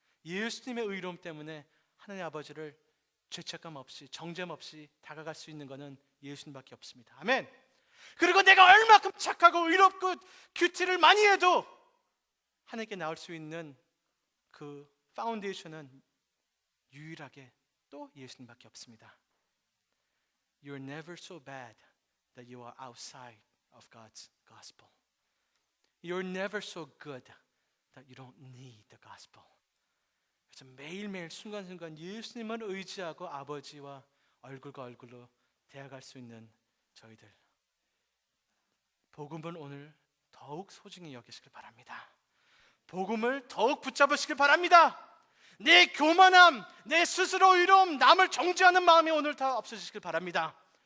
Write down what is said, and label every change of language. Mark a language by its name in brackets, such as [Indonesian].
[Korean] 예수님의 의로움 때문에 하나님 아버지를 죄책감 없이 정죄감 없이 다가갈 수 있는 것은 예수님밖에 없습니다. 아멘. 그리고 내가 얼마큼 착하고 의롭고 큐티를 많이 해도 하나님께 나올 수 있는 그 파운데이션은 유일하게 또 예수님밖에 없습니다. [English] You're never so bad that you are outside of God's gospel. You're never so good that you don't need the gospel. [Korean] 그래서 매일매일 순간순간 예수님을 의지하고 아버지와 얼굴과 얼굴로 대화할 수 있는 저희들, 복음을 오늘 더욱 소중히 여기시길 바랍니다. 복음을 더욱 붙잡으시길 바랍니다. 내 교만함, 내 스스로 의로움, 남을 정죄하는 마음이 오늘 다 없어지시길 바랍니다.